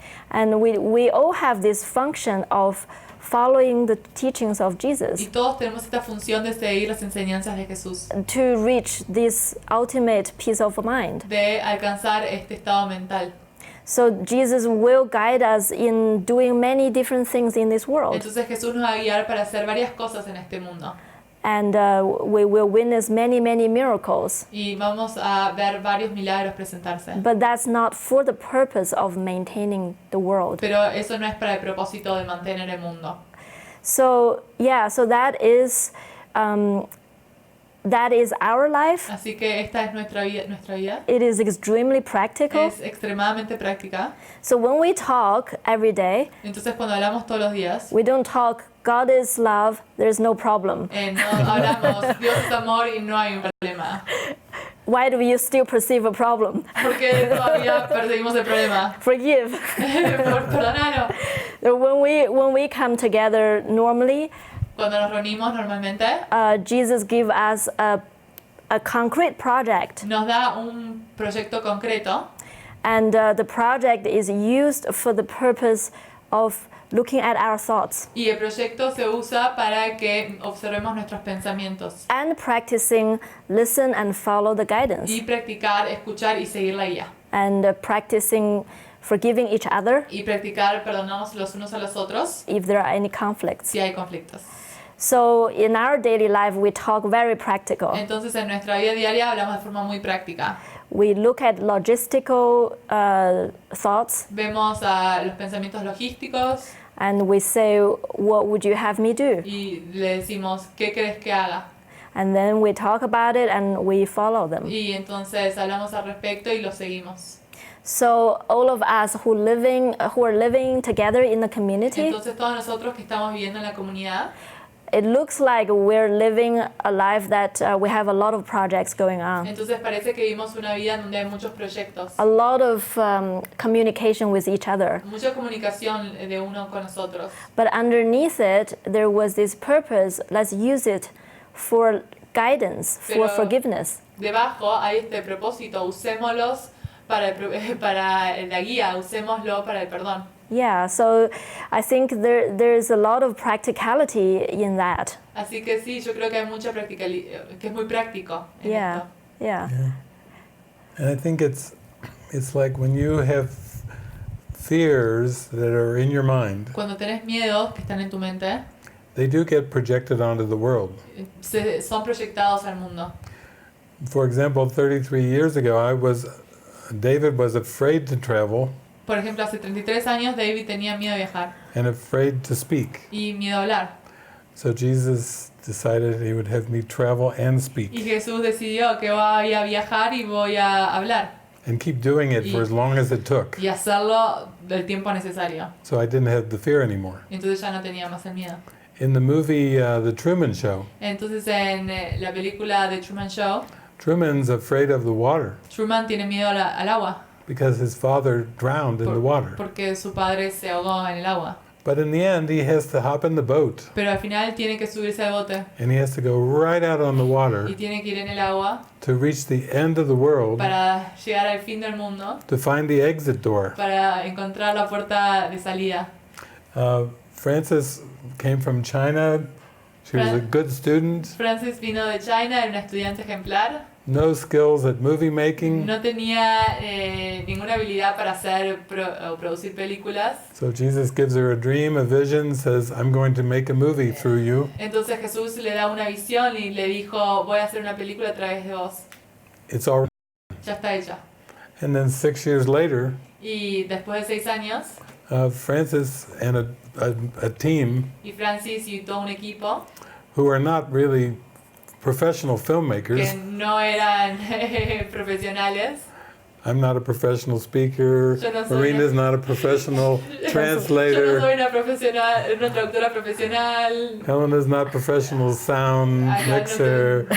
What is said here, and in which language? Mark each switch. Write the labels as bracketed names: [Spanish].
[English] And we all have this function of following the teachings of Jesus [Spanish] Y todos tenemos esta función de seguir las enseñanzas de Jesús, [English] to reach this ultimate peace of mind. [Spanish] de alcanzar este estado mental. [English] So Jesus will guide us in doing many different things in this world. [Spanish] Entonces Jesús nos va a guiar para hacer varias cosas en este mundo. [English] And we will witness many, many miracles. [Spanish] Y vamos a ver varios milagros presentarse. [English] But that's not for the purpose of maintaining the world. [Spanish] Pero eso no es para el propósito de mantener el mundo. [English] So yeah, so that is our life. [Spanish] Así que esta es nuestra vida. [English] It is extremely practical. [Spanish] Es extremadamente práctica. [English] So when we talk every day, [Spanish] Entonces cuando hablamos todos los días, [English] we don't talk God is love, there's no problem. [Spanish] no hablamos Dios es amor y no hay un problema. [English] Why do you still perceive a problem? [Spanish] Porque todavía perseguimos el problema. [English] Forgive. [Spanish] Perdónalo. [English] When we come together normally, [Spanish] Cuando nos reunimos normalmente, [English] Jesus give us a concrete project, [Spanish] nos da un proyecto concreto [English] and the project is used for the purpose of looking at our thoughts [Spanish] y el proyecto se usa para que observemos nuestros pensamientos [English] and practicing listen and follow the guidance [Spanish] y practicar, escuchar y seguir la guía. [English] and practicing forgiving each other [Spanish] Y practicar perdonarnos los unos a los otros [English] if there are any conflicts. [Spanish] si hay conflictos. [English] So in our daily life we talk very practical. [Spanish] Entonces en nuestra vida diaria hablamos de forma muy práctica. [English] We look at logistical thoughts [Spanish] Vemos a los pensamientos logísticos [English] and we say, what would you have me do? [Spanish] y le decimos, ¿qué crees que haga? [English] And then we talk about it and we follow them. [Spanish] Y entonces hablamos al respecto y lo seguimos. [English] So all of us who are living together in the community, [Spanish] Entonces todos nosotros que estamos viviendo en la comunidad, [English] it looks like we're living a life that we have a lot of projects going on, [Spanish] entonces parece que vivimos una vida donde hay muchos proyectos, [English] a lot of communication with each other. [Spanish] mucha comunicación de uno con nosotros. [English] But underneath it, there was this purpose, let's use it for guidance, for [Spanish] Pero- [English] forgiveness. [Spanish] Debajo hay este propósito, usémoslos para la guía, usémoslo para el perdón. [English] Yeah, so I think there's a lot of practicality in that. [Spanish] Así que sí, yo creo que hay mucha practicalidad, que es muy práctico en [English] Yeah, [Spanish] esto. [English] yeah. And I think it's like when you have fears that are in your mind, [Spanish] Cuando tenés miedos que están en tu mente, [English] they do get projected onto the world. [Spanish] son proyectados al mundo. [English] For example, 33 years ago, David was afraid to travel [Spanish] Por ejemplo, hace 33 años David tenía miedo de viajar [English] and afraid to speak. [Spanish] y miedo a hablar. [English] So Jesus decided he would have me travel and speak [Spanish] Y Jesús decidió que voy a viajar y voy a hablar [English] and keep doing it for as long as it took. [Spanish] y hacerlo del tiempo necesario. [English] So I didn't have the fear anymore. [Spanish] Entonces ya no tenía más el miedo. [English] In the movie The Truman Show, [Spanish] Entonces en la película The Truman Show, [English] Truman's afraid of the water [Spanish] Truman tiene miedo al agua [English] because his father drowned in the water. [Spanish] porque su padre se ahogó en el agua. [English] But in the end, he has to hop in the boat [Spanish] Pero al final tiene que subirse al bote [English] and he has to go right out on the water [Spanish] y tiene que ir en el agua [English] to reach the end of the world [Spanish] para llegar al fin del mundo, [English] to find the exit door. [Spanish] para encontrar la puerta de salida. [English] Frances came from China. She was a good student, [Spanish] Francis vino de China, era una estudiante ejemplar. [English] no skills at movie making. [Spanish] No tenía ninguna habilidad para hacer o producir películas. [English] So Jesus gives her a dream, a vision, says, I'm going to make a movie through you. [Spanish] Entonces Jesús le da una visión y le dijo, voy a hacer una película a través de vos. [English] It's all. [Spanish] Ya está hecha. [English] And then 6 years later, [Spanish] Y después de 6 años, [English] Frances and a team [Spanish] y Francis y todo un equipo [English] who are not really professional [Spanish] que [English] filmmakers. [Spanish] no eran profesionales. [English] I'm not a professional speaker. [Spanish] Yo no soy [English] Marina's not a professional [Spanish] Yo no [English] translator. [Spanish] soy una traductora profesional. [English] Helena's not professional sound mixer.